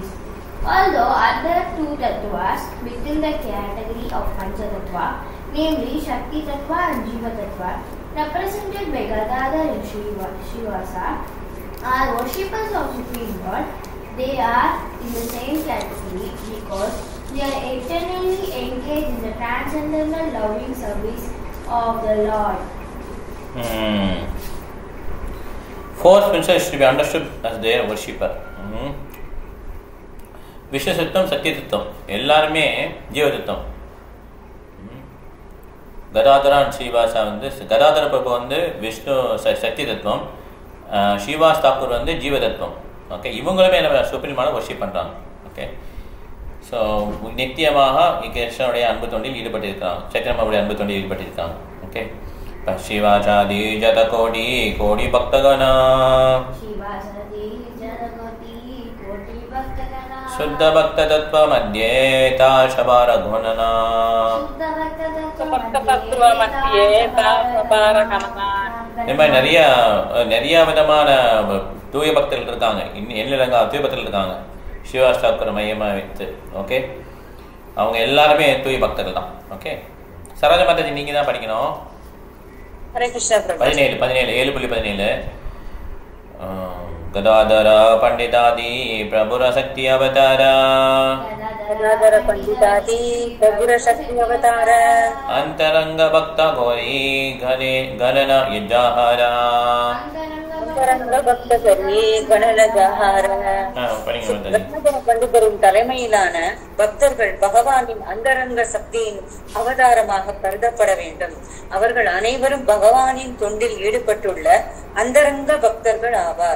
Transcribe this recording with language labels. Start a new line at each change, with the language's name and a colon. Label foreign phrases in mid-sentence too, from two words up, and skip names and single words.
English: Although other two tattvas within the category of Panchatattva, namely Shakti Tattva and Jiva Tattva, represented by Gadadhar and Srivasa, are worshippers of Supreme Lord, they are in the same category because they are eternally engaged in the transcendental loving service of the Lord. Four spirits should be understood as their worshipper.
Sanskrit: Vishnu Sattvam, Satya Tattvam.
Tamil: எல்லாருமே ஜீவ தத்துவம். கதாதரா அண்ட் ஸ்ரீவாசா வந்து கதாதர பிரபு வந்து விஷ்ணு சக்தி தத்துவம், ஸ்ரீவாஸ் தாக்கூர் வந்து ஜீவ தத்துவம். ஓகே, இவங்களுமே என்ன சுப்ரீமான வர்ஷிப் பண்ணுறாங்க. ஓகே, ஸோ நித்தியமாக கிருஷ்ணனுடைய அன்பு தொண்டில் ஈடுபட்டிருக்காங்க, சைத்தன்யமாவுடைய அன்பு தொண்டில் ஈடுபட்டிருக்காங்க.
Bangla: ஓகே, শ্রীবাসাদি যত কোটি কোটি ভক্তগণ শুদ্ধ ভক্ত তত্ত্ব মধ্যে তাঁসবার গণনা
Tamil: இந்த மாதிரி நிறைய விதமான தூய பக்தர்கள் இருக்காங்க. எண்ணிலங்கா தூய பக்தர்கள் இருக்காங்க ஸ்ரீவாஸ் தாக்கூர் மையமாக வைத்து. ஓகே, அவங்க எல்லாருமே தூய பக்தர்கள் தான். ஓகே, சரோஜ மாதாஜி நீங்க தான் படிக்கணும்.
Bangla: 17 7.17 গদাধর পণ্ডিতাদি প্রভুর শক্তি অবতার অন্তরঙ্গ ভক্ত গৌরী গণন যুজাহার
Tamil: பண்டிதரின் தலைமையிலான பக்தர்கள் பகவானின் அந்தரங்க சக்தியின் அவதாரமாக கருதப்பட வேண்டும். அவர்கள் அனைவரும் பகவானின் தொண்டில் ஈடுபட்டுள்ள அந்தரங்க பக்தர்கள் ஆவார்.